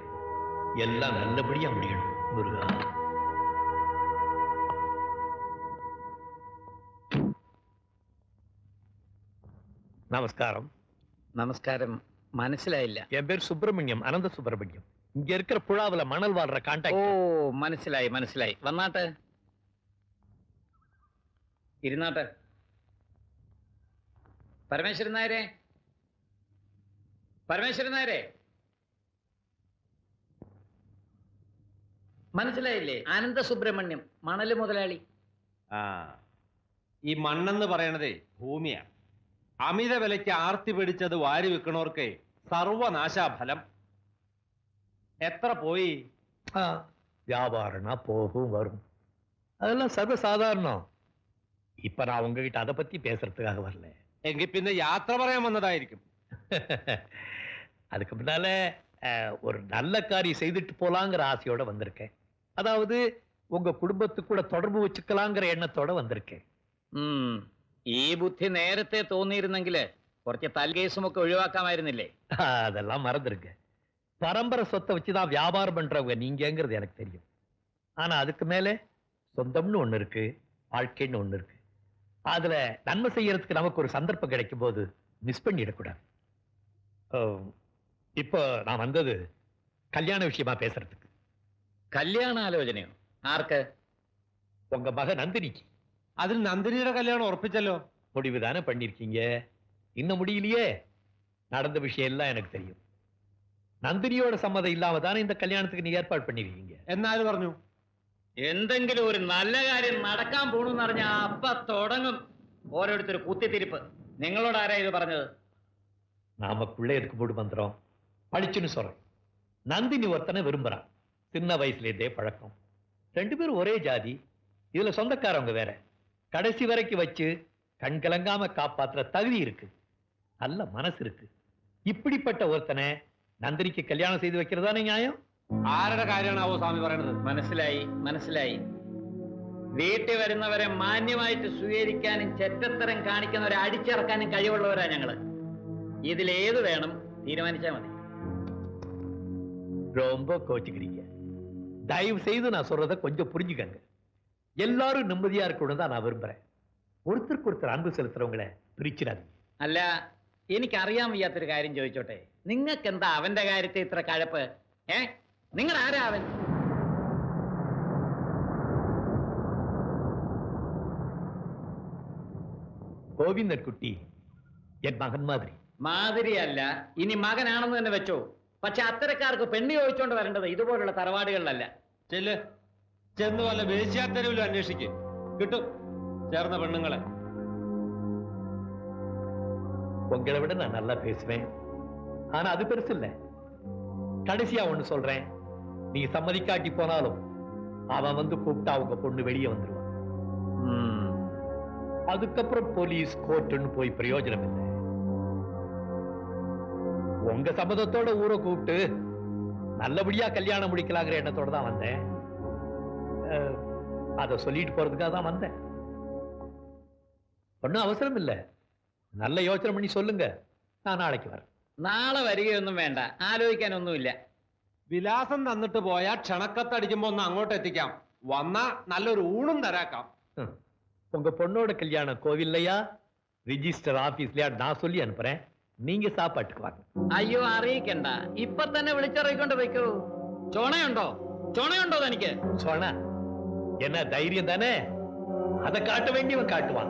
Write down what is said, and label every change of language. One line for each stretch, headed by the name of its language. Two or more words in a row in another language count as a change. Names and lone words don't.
Tamil: எல்லாம் நல்லபடியா முடியணும் முருகா. நமஸ்காரம். நமஸ்காரம். മനസ്സിലായില്ല. என் பேர் சுப்பிரமணியம், அனந்த சுப்பிரமணியம். இங்க இருக்கிற புழாவுல மணல் வாழ்ற கான்டாக்ட்.
Malayalam: ഓ മനസ്സിലായി മനസ്സിലായി. വന്നാട്ടെ, ഇരുന്നാട്ടെ. പരമേശ്വരൻ നായരെ, പരമേശ്വരൻ നായരെ, മനസ്സിലായില്ലേ? അനന്ത സുബ്രഹ്മണ്യം, മണല് മുതലാളി. ഈ മണ്ണെന്ന് പറയണതേ ഭൂമിയാണ്. അമിത വിലയ്ക്ക് ആർത്തി പിടിച്ചത് വാരി വെക്കണവർക്ക് സർവനാശാഫലം. എത്ര പോയി?
Tamil: வியாபாரம்னா போகும் வரும், அதெல்லாம் சர்வசாதாரணம். இப்ப நான் உங்ககிட்ட அதை பத்தி பேசுறதுக்காக வரல.
Malayalam: എങ്കിൽ പിന്നെ യാത്ര പറയാൻ വന്നതായിരിക്കും.
Tamil: அதுக்கு முன்னால ஒரு நல்ல காரியம் செய்துட்டு போலாங்கிற ஆசையோட வந்திருக்கேன். அதாவது உங்க குடும்பத்துக்கு கூட தொடர்பு வச்சுக்கலாங்கிற எண்ணத்தோட வந்திருக்கேன்.
Malayalam: ഈ ബുദ്ധി നേരത്തെ തോന്നിയിരുന്നെങ്കില് കുറച്ച് തൽകേസുമൊക്കെ ഒഴിവാക്കാമായിരുന്നില്ലേ?
Tamil: அதெல்லாம் மறந்துருங்க. பரம்பரை சொத்தை வச்சுதான் வியாபாரம் பண்றவங்க நீங்கிறது எனக்கு தெரியும். ஆனா அதுக்கு மேல சொந்தம்னு ஒண்ணு இருக்கு, வாழ்க்கைன்னு ஒண்ணு இருக்கு. அதுல நன்மை செய்யறதுக்கு நமக்கு ஒரு சந்தர்ப்பம் கிடைக்கும் போது மிஸ் பண்ணிடக்கூடாது. இப்போ நான் வந்தது கல்யாண விஷயமா பேசுறதுக்கு.
Malayalam: കല്യാണ ആലോചനയോ? ആർക്ക്?
Tamil: உங்க மக நந்தினிக்கு.
Malayalam: അതിൽ നന്ദിനിയുടെ കല്യാണം ഉറപ്പിച്ചല്ലോ.
Tamil: முடிவு தானே பண்ணிருக்கீங்க? இன்னும் முடியலையே. நடந்த விஷயம் எல்லாம் எனக்கு தெரியும். நந்தினியோட சம்மதம் இல்லாம தானே இந்த கல்யாணத்துக்கு நீ ஏற்பாடு பண்ணிருக்கீங்க.
Malayalam: എന്നാല് പറഞ്ഞു? എന്തെങ്കിലും ഒരു നല്ല കാര്യം നടക്കാൻ പോണെന്ന് പറഞ്ഞാ അപ്പ തുടങ്ങും ഓരോരുത്തർ കുത്തിത്തിരിപ്പ്. നിങ്ങളോട് ആരാ ഇത് പറഞ്ഞത്?
Tamil: நாமக்குள்ளே எதுக்கு போடு மந்திரம்? படிச்சுன்னு சொல்றேன். நந்தினி ஒருத்தனை விரும்புறான். சின்ன வயசுல இருந்தே பழக்கம். 2 பேரும் ஒரே ஜாதி. இதுல சொந்தக்காரவங்க வேற. கடைசி வரைக்கும் வச்சு கண் கலங்காம காப்பாத்துற தகுதி இருக்கு, நல்ல மனசு இருக்கு. இப்படிப்பட்ட ஒருத்தனை நந்தினிக்கு கல்யாணம் செய்து வைக்கிறதானே நியாயம்?
Malayalam: ആരുടെ കാര്യമാണാവോ സ്വാമി പറയണത്? മനസ്സിലായി മനസ്സിലായി. വീട്ടിൽ വരുന്നവരെ മാന്യമായിട്ട് സ്വീകരിക്കാനും ചെറ്റത്തരം കാണിക്കുന്നവരെ അടിച്ചിറക്കാനും കഴിവുള്ളവരാ ഞങ്ങള്. ഇതിലേത് വേണം തീരുമാനിച്ചാൽ மதி.
Tamil: ரொம்ப கோச்சுக்கிறீங்க. தயவு செய்து நான் சொல்றத கொஞ்சம் புரிஞ்சுக்கங்க. எல்லாரும் நிம்மதியா இருக்கணும் தான் நான் விரும்புறேன். ஒருத்தருக்கு ஒருத்தர் அன்பு செலுத்துறவங்களை பிரிச்சிடாதீங்க.
Malayalam: അല്ല, എനിക്കറിയാൻ വയ്യാത്തൊരു കാര്യം ചോദിച്ചോട്ടെ. നിങ്ങൾക്ക് എന്താ അവന്റെ കാര്യത്തിൽ ഇത്ര കഴപ്പ്? നിങ്ങൾ ആരാ അവൻ?
Tamil: கோவிந்தன் குட்டி என் மகன் மாதிரி.
Malayalam: മാതിരിയല്ല, ഇനി മകനാണെന്ന് തന്നെ വെച്ചോ. പക്ഷെ അത്തരക്കാർക്ക് പെണ്ണ് ചോദിച്ചോണ്ട് വരേണ്ടത് ഇതുപോലുള്ള തറവാടുകളിലല്ല. ചെന്ന് വല്ല വേശ്യാത്തെരുവിലും അന്വേഷിക്ക്, കിട്ടും ചേർന്ന പെണ്ണുങ്ങളെ.
Tamil: உங்களை விட நான் நல்லா பேசுவேன். ஆனா அது பெருசு இல்ல. கடைசியா ஒண்ணு சொல்றேன். நீ சம்மதிக்காட்டி போனாலும் அவன் வந்து கூப்பிட்டா உங்க பொண்ணு வெளியே வந்துருவான். அதுக்கப்புறம் போலீஸ் கோர்ட்டுன்னு போய் பிரயோஜனம் இல்லை. உங்க சம்மதத்தோட ஊரை கூப்பிட்டு நல்லபடியா கல்யாணம் முடிக்கலாங்கிற எண்ணத்தோட தான் வந்தேன். அதை சொல்லிட்டு போறதுக்காக தான் வந்தேன். ஒன்னும் அவசரம் இல்லை.
Malayalam: നല്ല യോചന പണി
Tamil: சொல்லுங்க. நான் நாளைக்கு வரேன்.
Malayalam: നാളെ വരികയൊന്നും വേണ്ട, ആലോചിക്കാനൊന്നുമില്ല. വിലാസം തന്നിട്ട് പോയാൽ ക്ഷണക്കത്തടിക്കുമ്പോ ഒന്ന് അങ്ങോട്ട് എത്തിക്കാം. വന്നാ നല്ലൊരു ഊണും തരാക്കാം.
Tamil: உங்க பொண்ணோட கல்யாணம் கோவில்லையா
English: register office
Tamil: நான் சொல்லி அனுப்புறேன். நீங்க சாப்பாட்டுக்கு வாங்க.
Malayalam: അയ്യോ, അറിയിക്കണ്ട, ഇപ്പൊ തന്നെ വിളിച്ചിറങ്ങിക്കൊണ്ട് വെക്കൂ. ചുണയുണ്ടോ തനിക്ക്?
Tamil: சோனா என்ன தைரியம் தானே? அதை காட்ட வேண்டியவன் காட்டுவான்.